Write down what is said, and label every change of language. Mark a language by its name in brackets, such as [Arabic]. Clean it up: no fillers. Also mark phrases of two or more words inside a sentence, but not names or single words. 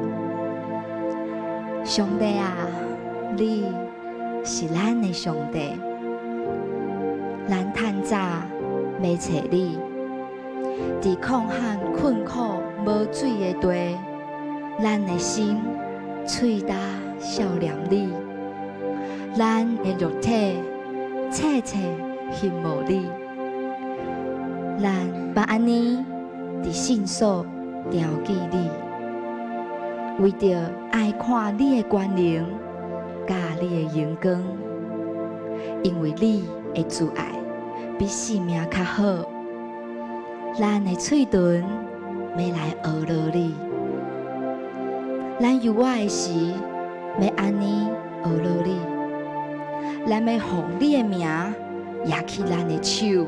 [Min Nan Chinese] 上帝啊，你是咱的上帝，咱趁早要找你，伫旷旱困苦无水的地，咱的心喙焦少念你，咱的肉体切切羡慕你。咱把安尼伫圣所调记你，为着爱看你的光荣，甲你的荣光，因为你的慈爱比性命较好。咱的嘴唇要来学乐你，咱有我的时要安尼学乐你，咱要奉你的名举起咱的手。